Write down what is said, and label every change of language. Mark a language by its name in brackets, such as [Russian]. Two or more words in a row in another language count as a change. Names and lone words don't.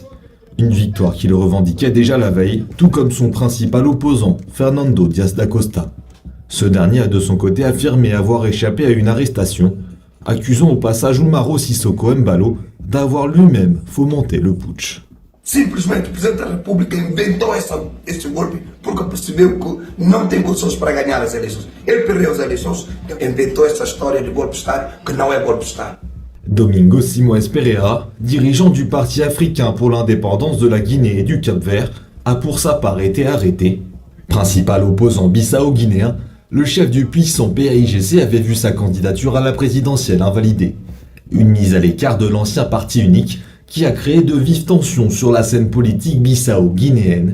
[French] Une victoire qu'il revendiquait déjà la veille, tout comme son principal opposant, Fernando Dias da Costa. Ce dernier a de son côté affirmé avoir échappé à une arrestation, accusant au passage Umaro Sissoko Embalo d'avoir lui-même fomenté le putsch. [Portuguese] Simplesmente o Presidente da República inventou esse golpe porque percebeu que não tem condições para ganhar as eleições. Ele perdeu as eleições, inventou essa história de golpe de Estado que não é golpe de Estado. [French] Domingos Simões Pereira, dirigeant du Parti africain pour l'indépendance de la Guinée et du Cap-Vert, a pour sa part été arrêté. Principal opposant bissau-guinéen, le chef du puissant PAIGC avait vu sa candidature à la présidentielle invalidée. Une mise à l'écart de l'ancien parti unique qui a créé de vives tensions sur la scène politique bissau-guinéenne.